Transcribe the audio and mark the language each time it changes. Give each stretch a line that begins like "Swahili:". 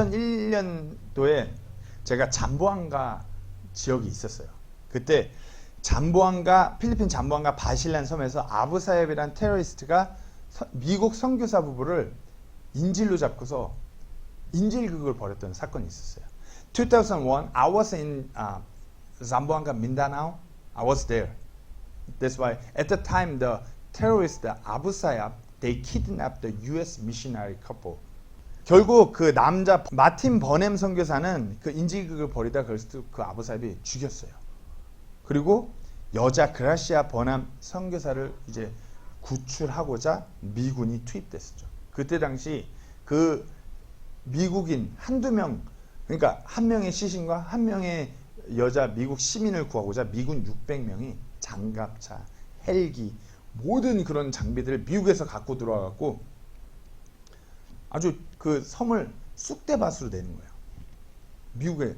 Korean: 2001년도에 제가 잠보안가 지역이 있었어요. 그때 필리핀 잠보안가 바실란 섬에서 아부사옙이란 테러리스트가 미국 선교사 부부를 인질로 잡고서 인질극을 벌였던 사건이 있었어요.
English: 2001, I was in Zamboanga, Mindanao. I was there. That's why at the time the terrorists, Abu Sayyaf, they kidnapped the U.S. missionary couple.
Korean: 결국 그 남자 마틴 버넴 선교사는 그 인질극을 벌이다 그래서 그 아부 사옙이 죽였어요. 그리고 여자 그라시아 버넴 선교사를 이제 구출하고자 미군이 투입됐었죠. 그때 당시 그 미국인 한두 명, 그러니까 한 명의 시신과 한 명의 여자 미국 시민을 구하고자 미군 600명이 장갑차, 헬기, 모든 그런 장비들을 미국에서 갖고 들어와갖고 아주 그 섬을 쑥대밭으로 내는 거예요.